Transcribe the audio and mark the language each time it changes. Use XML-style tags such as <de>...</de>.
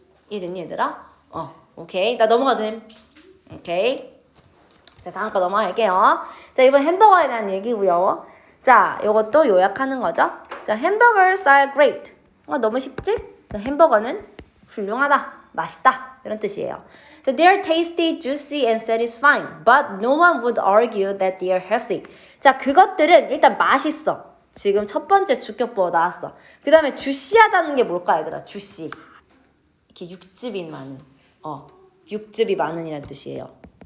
<ko>이해됐니 얘들아? 오케이. 나 넘어가도 돼. 오케이. 자, 다음 거 넘어갈게요. 자, 이번 햄버거에 대한 얘기고요. 자, 이것도 요약하는 거죠. 자,</ko> <en>hamburgers are great.</en> <ko>너무 쉽지? 자, 햄버거는 훌륭하다, 맛있다 이런 뜻이에요.</ko> <en>So they are tasty, juicy, and satisfying, but no one would argue that they are healthy.</en> <ko>자, 그것들은 일단 맛있어. 지금 첫 번째 주격보어 나왔어. 그 다음에 주시하다는 게 뭘까 얘들아? 주시. 이렇게 육즙이 많은. 육즙이 많은이라는 뜻이에요.</ko>